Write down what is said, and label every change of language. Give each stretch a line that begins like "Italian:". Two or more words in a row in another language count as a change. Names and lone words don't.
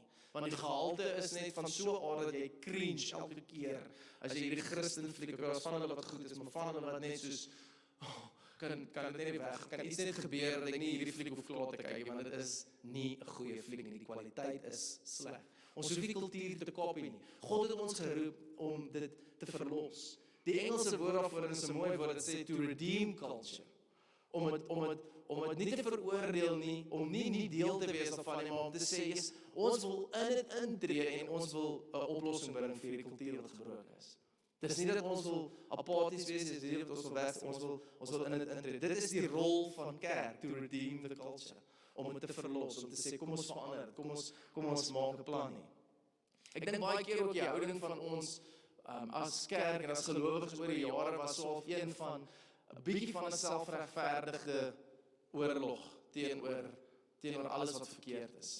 Afrikaans: Want die gehalte is net van so 'n aard dat jy cringe elke keer as jy hierdie Christen fliek, daar's van hulle wat goed is, maar van hulle wat net soos kan dit net weg, kan iets net gebeur dat ek nie hierdie fliek hoef klaar te kyk, want dit is nie 'n goeie fliek nie, die kwaliteit is sleg. Ons hoef nie kultuur te kopie nie. God het ons geroep om dit te verlos. Die Engelse woord daarvoor is 'n mooi woord, dit sê
English: to redeem culture.
Afrikaans: Om het nie te veroordeel nie, om nie deel te wees daarvan nie, maar om te sê, ons wil in dit intree en ons wil 'n oplossing bring vir die kultuur wat gebroken is. Dit is nie dat ons wil apaties wees, dit is nie dat ons wil weg, ons wil in dit intree. Dit is die rol van kerk,
English: to redeem the culture,
Afrikaans: om het te verlos, om te sê, kom ons verander dit, kom ons maak 'n plan nie. Ek dink baie keer ook die houding van ons, as kerk en as gelowiges oor die jare was so half een van 'n bietjie van 'n selfregverdige oorlog teenoor alles wat verkeerd is.